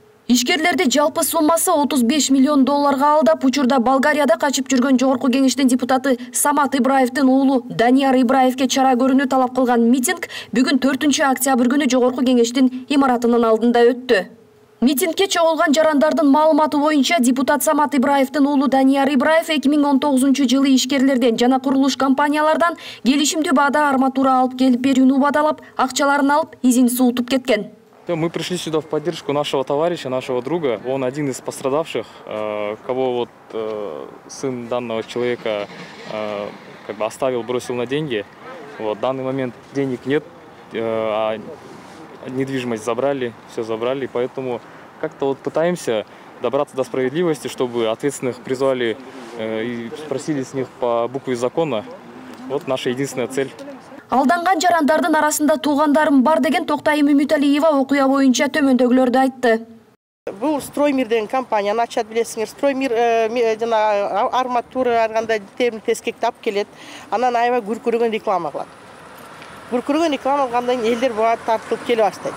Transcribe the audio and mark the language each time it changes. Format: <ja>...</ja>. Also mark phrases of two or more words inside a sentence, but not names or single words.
<ky>Ишкерлерди жалпы суммасы 35 миллион долларга алдап, учурда Болгарияда качып жүргөн Жогорку Кеңештин депутаты Самат Ибраевдин уулу Данияр Ибраевге чара көрүүнү талап кылган митинг бүгүн 4-октябрь күнү Жогорку Кеңештин имаратынын алдында өттү. Митингке чогулган жарандардын маалыматы боюнча депутат Самат Ибраевдин уулу Данияр Ибраев 2019-жылы ишкерлерден жана курулуш компаниялардан келишимдүү баада арматура алып келип берүүнү убадалап, акчаларын алып, изин суутуп кеткен.</ky> <ru>Мы пришли сюда в поддержку нашего товарища, нашего друга. Он один из пострадавших, кого сын данного человека оставил, бросил на деньги. В данный момент денег нет, а недвижимость забрали, все забрали. Поэтому как-то пытаемся добраться до справедливости, чтобы ответственных призвали и спросили с них по букве закона. Вот наша единственная цель.</ru> <ky>Алданган жарандардын арасында туугандарым бар деген Токтайым Үмүталиева окуя боюнча төмөндөгүлөрдү айтты. Бул Строймир деген компания, ачат билесиңер. Строймир жана арматура арганда тескекти алып келет. Анан аябай күркүрөгөн реклама кылат. Күркүрөгөн реклама кылгандан кийин элдер буга тартылып келе баштайт.</ky>